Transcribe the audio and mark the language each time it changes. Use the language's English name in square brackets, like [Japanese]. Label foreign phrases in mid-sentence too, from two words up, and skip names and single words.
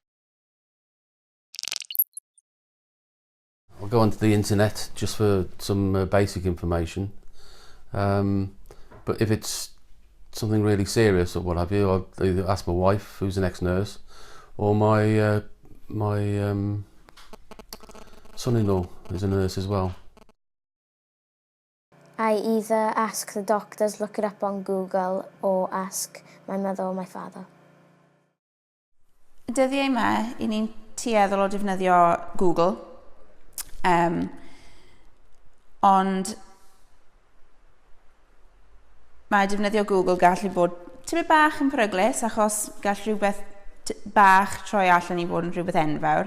[English] I'll go onto the internet just for some basic information, but if it's something really serious or what have you, I'll either ask my wife, who's an ex-nurse, or my son-in-law is a nurse as well. I either ask the doctors, look it up on Google, or ask my mother or my father. [Welsh] Y dyddiau yma, i ni'n tueddol o defnyddio Google, ond mae defnyddio Google gallu bod tipyn bach yn peryglus achos gall rhywbeth bach troi allan i fod yn rhywbeth enfawr.